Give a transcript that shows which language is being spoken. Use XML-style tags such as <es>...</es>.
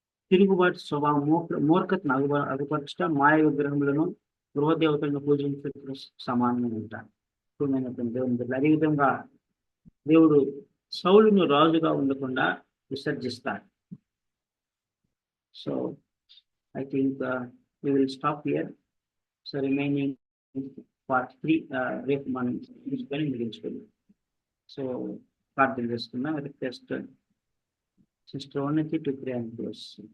<te>తిరుగుబాటు స్వభావం మూర్ఖతను అగుపరచుట మాయ విగ్రహములను గృహదేవతలను పూజించడం సమానంగా ఉంటారు. దేవుని బిడ్డలారా, అదేవిధంగా దేవుడు సౌలును రాజుగా ఉండకుండా విసర్జిస్తాడు.</te> <en>So I think we will stop here. So remaining part 3</en> <te>రేపు మనం తీసుకొని ముగించుకుందాం.</te> <en>so</en> <te>ప్రార్థన చేసుకుందాం.</te> <en>Request sister Unnati to pray and close.</en>